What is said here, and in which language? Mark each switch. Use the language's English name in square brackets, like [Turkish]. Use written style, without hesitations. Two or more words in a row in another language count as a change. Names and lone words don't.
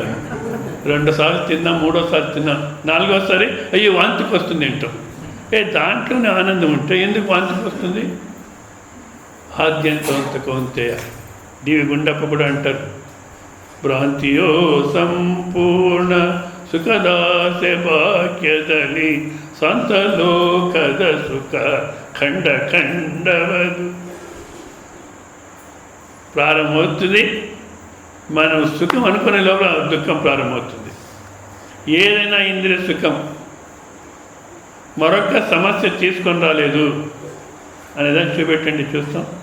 [Telugu] 2 సార్లు తిన్నాం, 3వ సారి తిన్నాం, 4వ సారి అయ్యో వాంతికి వస్తుంది అంటాం. దాంట్లోనే ఆనందం ఉంటే ఎందుకు వాంతికి వస్తుంది? [Sanskrit] ఆద్యంతవంత కౌంతేయ. [Telugu] డివి గుండప్ప కూడా అంటారు, [Kannada] ಭ್ರಾಂತಿಯೋ ಸಂಪೂರ್ಣ ಸುಖದಾಸೆ ಭಾಗ್ಯದಲ್ಲಿ ಸಂತಲೋಕದ ಸುಖ ಖಂಡ ಖಂಡವದು. [Telugu] ప్రారంభమవుతుంది. మనం సుఖం అనుకునే లోపల దుఃఖం ప్రారంభమవుతుంది. ఏదైనా ఇంద్రియ సుఖం మరొక సమస్య తీసుకొని రాలేదు అనేదాన్ని చూపెట్టండి, చూస్తాం.